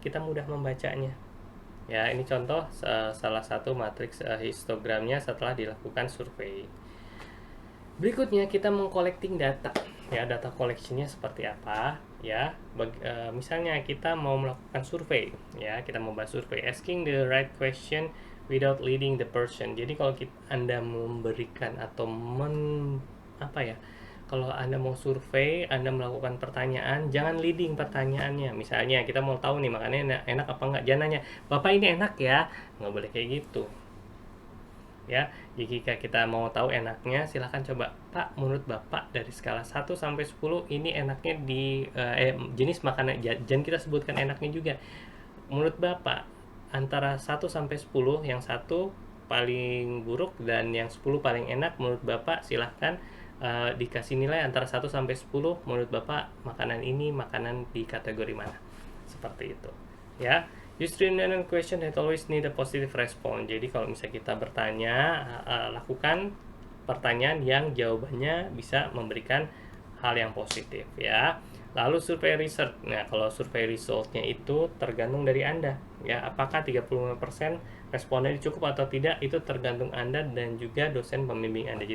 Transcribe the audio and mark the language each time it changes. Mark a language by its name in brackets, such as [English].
[Indonesian] Kita mudah membacanya. Ya, ini contoh salah satu matriks histogramnya setelah dilakukan survei. Berikutnya kita mengcollecting data. Ya, data collectionnya seperti apa? Ya, misalnya kita mau melakukan survei. Ya, kita mau bahas survei. [English] Asking the right question without leading the person. [Indonesian] Jadi kalau Anda memberikan atau apa ya? Kalau Anda mau survei, Anda melakukan pertanyaan, jangan leading pertanyaannya. Misalnya kita mau tahu nih makannya enak apa enggak, jangan nanya, "Bapak ini enak ya?" Nggak boleh kayak gitu. Ya, jika kita mau tahu enaknya, silahkan coba, "Pak, menurut Bapak dari skala 1 sampai 10 ini enaknya di jenis makanan." Jangan kita sebutkan enaknya juga. Menurut Bapak antara 1 sampai 10, yang 1 paling buruk dan yang 10 paling enak, menurut Bapak silahkan dikasih nilai antara 1 sampai 10. Menurut Bapak makanan ini makanan di kategori mana? Seperti itu. Ya. [English] Use three-independent question that always need a positive response. [Indonesian] Jadi kalau misalnya kita bertanya, lakukan pertanyaan yang jawabannya bisa memberikan hal yang positif, ya. Lalu survei research. Nah, kalau survei resultnya itu tergantung dari Anda, ya. Apakah 35% responnya cukup atau tidak, itu tergantung Anda dan juga dosen pembimbing Anda.